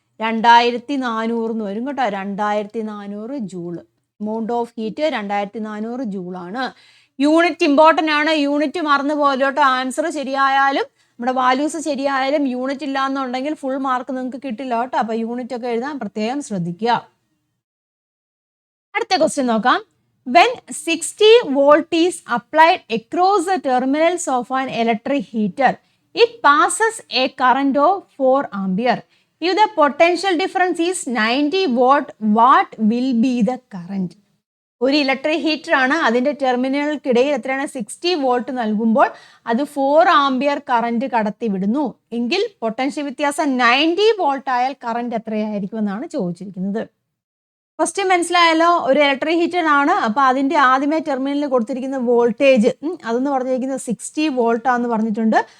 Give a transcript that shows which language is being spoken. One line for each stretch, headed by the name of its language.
Malayalam: 2400 എന്ന് വരും കേട്ടോ. 2400 joule. Amount of heat 2400 ജൂളാണ്. Unit important ആണ്. യൂണിറ്റ് മറന്നു പോലും കേട്ടോ. ആൻസർ ശരിയായാലും നമ്മുടെ വാല്യൂസ് ശരിയായാലും യൂണിറ്റ് ഇല്ല എന്നുണ്ടെങ്കിൽ ഫുൾ മാർക്ക് നിങ്ങൾക്ക് കിട്ടില്ല കേട്ടോ. അപ്പോൾ യൂണിറ്റ് ഒക്കെ എഴുതാൻ പ്രത്യേകം ശ്രദ്ധിക്കുക. അടുത്ത ക്വസ്റ്റ്യൻ നോക്കാം.
English: When 60 volt is applied across the terminals of an electric heater, it passes a current of 4 ampere. If the potential difference is 90 watt, what will be the current?
Malayalam: ഒരു ഇലക്ട്രിക് ഹീറ്റർ ആണ്. അതിൻ്റെ ടെർമിനലുകൾക്കിടയിൽ എത്രയാണ്? 60 volt നൽകുമ്പോൾ അത് 4 ampere current കടത്തി വിടുന്നു എങ്കിൽ potential വ്യത്യാസം 90 വോൾട്ട് ആയാൽ കറണ്ട് എത്രയായിരിക്കും എന്നാണ് ചോദിച്ചിരിക്കുന്നത്. ഫസ്റ്റ് മനസ്സിലായല്ലോ? ഒരു ഇലക്ട്രിക് ഹീറ്റർ ആണ്. അപ്പോൾ അതിൻ്റെ ആദ്യമേ ടെർമിനലിൽ കൊടുത്തിരിക്കുന്ന വോൾട്ടേജ് അതെന്ന് പറഞ്ഞിരിക്കുന്നത് 60 വോൾട്ടാന്ന് പറഞ്ഞിട്ടുണ്ട്.